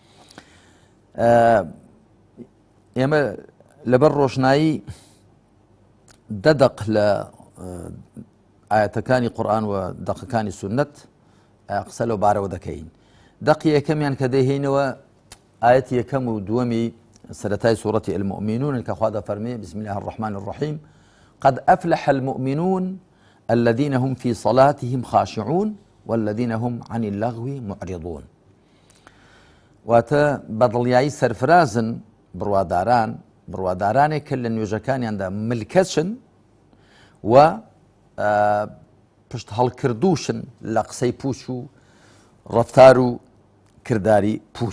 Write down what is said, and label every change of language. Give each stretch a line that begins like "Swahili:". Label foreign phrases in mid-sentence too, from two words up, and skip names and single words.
Central Kurdish: ئێمە لەبەر ڕۆشنایی دەدەق لە ئاەتەکانی قورئان و دەقەکانی سونەت قسە لەو بارەوە دەکەین. دەقی یەکەمیان کە دەیهێنەوە ئاەتی یەکەم و دووەمی سەرەتای سوورەتی المؤمنون کە خوا دەفەرمێ
Arabic: بسم الله الرحمن الرحیم قد أفلح المؤمنون الذين هم في صلاتهم خاشعون والذين هم عن اللغو معرضون.
Central Kurdish: واتە بەدڵیایی سەرفرازن بڕوادارانێک کە لە نوێژەکانیاندا ملکەچن و پشت هەڵکردوشن لە قسەی پوچ و ڕەفتار و کردداری پوچ.